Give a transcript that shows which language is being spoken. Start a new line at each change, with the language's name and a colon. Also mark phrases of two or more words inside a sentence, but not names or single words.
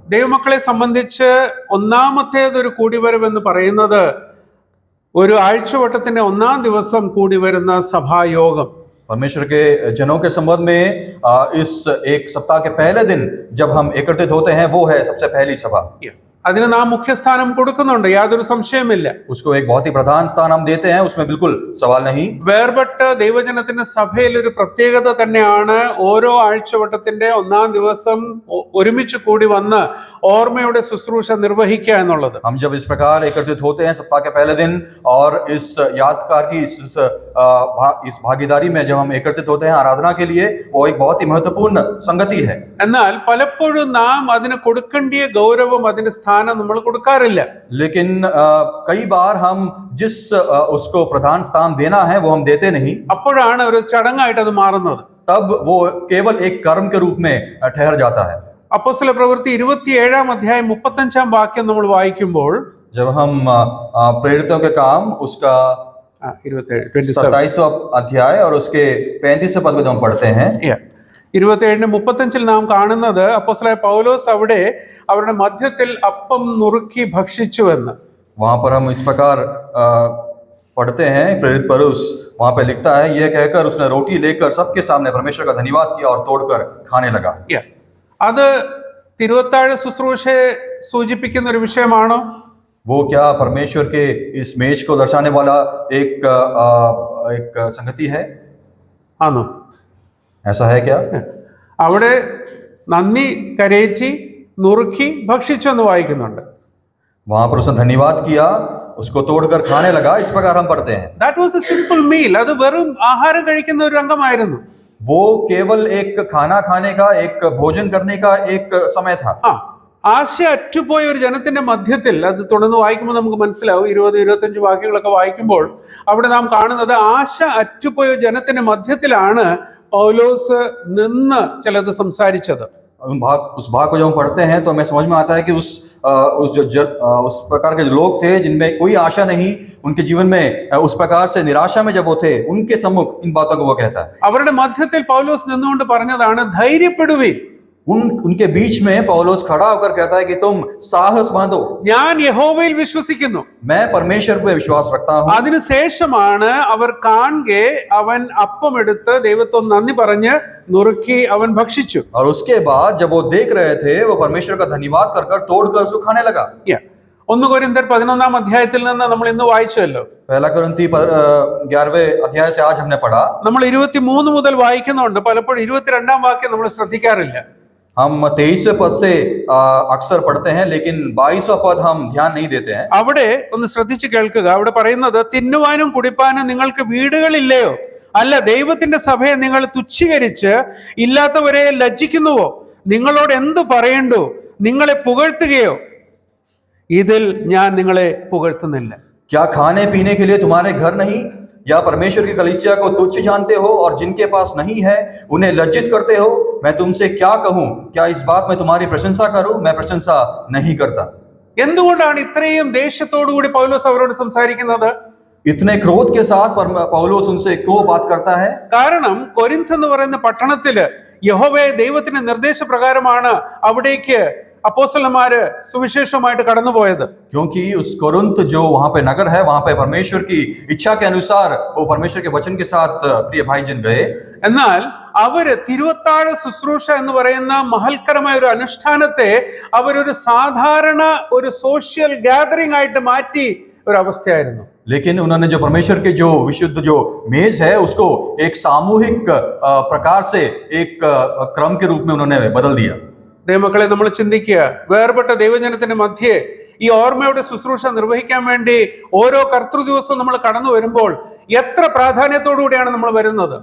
Malayalam: ദൈവമക്കളെ സംബന്ധിച്ച് ഒന്നാമത്തേതൊരു കൂടിവരവ് എന്ന് പറയുന്നത് ഒരു ആഴ്ചവട്ടത്തിന്റെ 1-ാം ദിവസം കൂടി വരുന്ന സഭായോഗം.
Hindi: परमेश्वर के जनों के संबंध में इस एक सप्ताह के पहले दिन जब हम एकत्रित होते हैं, वो है सबसे पहली सभा।
Malayalam: അതിന് നാം മുഖ്യസ്ഥാനം കൊടുക്കുന്നുണ്ട്, യാതൊരു സംശയമില്ല.
Hindi: उसको एक बहुत ही प्रधान स्थान हम देते हैं, उसमें बिल्कुल सवाल नहीं।
Malayalam: വേർപെട്ട ദൈവജനത്തിന്റെ സഭയിൽ ഒരു പ്രത്യേകത തന്നെയാണ് ഓരോ ആഴ്ചവട്ടത്തിന്റെ 1-ാം ദിവസം ഒരുമിച്ച് കൂടി വന്ന് ഓർമ്മയുടെ ശുശ്രൂഷ നിർവഹിക്കുക എന്നുള്ളത്.
Hindi: हम जब इस प्रकार एकत्रित होते हैं सप्ताह के पहले दिन और इस यादगार की इस भागीदारी में जब हम एकत्रित होते हैं आराधना के लिए, वो एक बहुत ही महत्वपूर्ण संगति है।
Malayalam: എന്നാൽ പലപ്പോഴും നാം അതിന് കൊടുക്കേണ്ടിയ ഗൗരവം, അതിന്റെ സ്ഥാനം നമ്മൾ കൊടുക്കാറില്ല.
Hindi: लेकिन कई बार हम जिस उसको प्रधान स्थान देना है वो हम देते नहीं,
Malayalam: അപ്പോഴാണ് ഒരു ചടങ്ങായിട്ട് അത് മാറുന്നത്.
Hindi: तब वो केवल एक कर्म के रूप में ठहर जाता है।
Malayalam: അപ്പോസ്തല പ്രവൃത്തി 27-ാം അധ്യായം 35-ാം വാക്യം നമ്മൾ വായിക്കുമ്പോൾ,
Hindi: जब हम प्रेरितों के काम उसका 27वां अध्याय और उसके 35वें पद को जब हम पढ़ते हैं,
Malayalam: 27-35 നാം കാണുന്നത് അപ്പോസ്തലനായ പൗലോസ് അവിടെ അവരുടെ മധ്യത്തിൽ അപ്പം നുറുക്കി ഭക്ഷിച്ചുവെന്ന്.
Hindi: वहां पर हम इस प्रकार पढ़ते हैं, प्रेरित पौलुस वहां पे लिखता है, यह कहकर उसने रोटी लेकर सबके सामने परमेश्वर का धन्यवाद किया और तोड़कर खाने लगा।
Malayalam: അത് തിരുവത്താഴ ശുശ്രൂഷയെ സൂചിപ്പിക്കുന്ന ഒരു വിഷയമാണോ?
Hindi: वो क्या परमेश्वर के इस मेज को दर्शाने वाला एक संगति है?
Malayalam: ആണോ?
Hindi: ऐसा है क्या?
Malayalam: അവിടെ നന്ദി കരേറ്റി നുറുക്കി ഭക്ഷിച്ചെന്ന് വായിക്കുന്നുണ്ട്.
Hindi: वहां पर उसने धन्यवाद किया, उसको तोड़कर खाने लगा, इस प्रकार हम पढ़ते हैं।
English: That was a simple meal.
Malayalam: അത് വെറും ആഹാരം കഴിക്കുന്ന ഒരു രംഗമായിരുന്നു.
Hindi: वो केवल एक खाना खाने का, एक भोजन करने का एक समय था।
Malayalam: ആശ അറ്റുപോയ ഒരു ജനത്തിന്റെ മധ്യത്തിൽ, അത് തുടർന്ന് വായിക്കുമ്പോൾ നമുക്ക് മനസ്സിലാവും, 20-25 വാക്യങ്ങളൊക്കെ വായിക്കുമ്പോൾ അവിടെ നാം കാണുന്നത് ആശ അറ്റുപോയ ജനത്തിന്റെ മധ്യത്തിലാണ് പൗലോസ് നിന്ന് ചിലത് സംസാരിച്ചത്.
Hindi: उस भाग को जब हम पढ़ते हैं तो हमें समझ में आता है कि उस प्रकार के लोग थे जिनमें कोई आशा नहीं, उनके जीवन में उस प्रकार से निराशा में जब वो थे, उनके सम्मुख इन बातों को वो कहता है।
Malayalam: അവരുടെ മധ്യത്തിൽ പൗലോസ് നിന്നുകൊണ്ട് പറഞ്ഞതാണ്, ധൈര്യപ്പെടുവിൻ.
Hindi: उनके बीच में पौलुस खड़ा होकर कहता है कि तुम साहस बांधो,
Malayalam: ഞാൻ യഹോവയിൽ വിശ്വസിക്കുന്നു.
Hindi: मैं परमेश्वर पे विश्वास रखता हूँ।
Malayalam: അതിനുശേഷമാണ് അവർ കാണെ അവൻ അപ്പം എടുത്ത് ദൈവത്തോട് നന്ദി പറഞ്ഞ് നുറുക്കി അവൻ ഭക്ഷിച്ചു.
Hindi: और उसके बाद जब वो देख रहे थे, वो परमेश्वर का धन्यवाद कर कर तोड़कर उसको खाने लगा।
Malayalam: 1 കൊരിന്ത്യർ 11-ാം അധ്യായത്തിൽ നിന്ന് നമ്മൾ ഇന്ന് വായിച്ചല്ലോ.
Hindi: पहला कुरिन्थी 11वें अध्याय से आज हमने पढ़ा।
Malayalam: നമ്മൾ 23 മുതൽ വായിക്കുന്നുണ്ട്, പലപ്പോഴും 22-ാം വാക്യം നമ്മൾ ശ്രദ്ധിക്കാറില്ല.
Hindi: हम 23वें पद से अक्सर पढ़ते हैं, लेकिन 22वां पद हम ध्यान नहीं देते हैं।
Malayalam: അവിടെ ഒന്ന് ശ്രദ്ധിച്ച് കേൾക്കുക. അവിടെ പറയുന്നത്, തിന്നുവാനും കുടിപ്പാനും നിങ്ങൾക്ക് വീടുകളില്ലയോ? അല്ല, ദൈവത്തിന്റെ സഭയെ നിങ്ങൾ തുച്ഛീകരിച്ച് ഇല്ലാത്തവരെ ലജ്ജിക്കുന്നുവോ? നിങ്ങളോട് എന്ത് പറയണ്ടു? നിങ്ങളെ പുകഴ്ത്തുകയോ? ഇതിൽ ഞാൻ നിങ്ങളെ പുകഴ്ത്തുന്നില്ല.
Hindi: क्या खाने पीने के लिए तुम्हारे घर नहीं, या परमेश्वर की कलीसिया को तुच्छ जानते हो और जिनके पास नहीं है उन्हें लज्जित करते हो? मैं तुमसे क्या कहूं? क्या इस बात में तुम्हारी प्रशंसा करूं? मैं प्रशंसा नहीं करता।
Malayalam: എന്തുകൊണ്ടാണ് ഇത്രയും ദേഷ്യത്തോടു കൂടി പൗലോസ് അവരോട് സംസാരിക്കുന്നത്?
Hindi: इतने क्रोध के साथ पौलुस उनसे क्यों बात करता है?
Malayalam: കാരണം കൊരിന്ത് എന്ന് പറയുന്ന പട്ടണത്തില് യഹോവയെ ദൈവത്തിന്റെ നിർദ്ദേശപ്രകാരമാണ് അവിടേക്ക് അപ്പോസ്തലന്മാര് സുവിശേഷമായിട്ട് കടന്നുപോയത്.
Hindi: क्योंकि उस कोरिन्थ जो वहां पे नगर है, वहां पे परमेश्वर की इच्छा के अनुसार वो परमेश्वर के वचन के साथ प्रिय भाईजन गए।
Malayalam: എന്നാൽ അവര് തിരുവത്താഴ ശുശ്രൂഷ എന്ന് പറയുന്ന മഹൽക്കരമായ ഒരു അനുഷ്ഠാനത്തെ അവരൊരു സാധാരണ ഒരു
English: social gathering
Malayalam: ആയിട്ട് മാറ്റി ഒരു അവസ്ഥയായിരുന്നു.
Hindi: लेकिन उन्होंने जो परमेश्वर के जो विशुद्ध जो मेज है उसको एक सामूहिक प्रकार से एक क्रम के रूप में उन्होंने बदल दिया।
Malayalam: ദൈവമക്കളെ, നമ്മൾ ചിന്തിക്കുക, വേർപെട്ട ദൈവജനത്തിന്റെ മധ്യേ ഈ ഓർമ്മയുടെ ശുശ്രൂഷ നിർവഹിക്കാൻ വേണ്ടി ഓരോ കർത്തൃ ദിവസവും നമ്മൾ കടന്നു വരുമ്പോൾ എത്ര പ്രാധാന്യത്തോടു കൂടിയാണ് നമ്മൾ വരുന്നത്.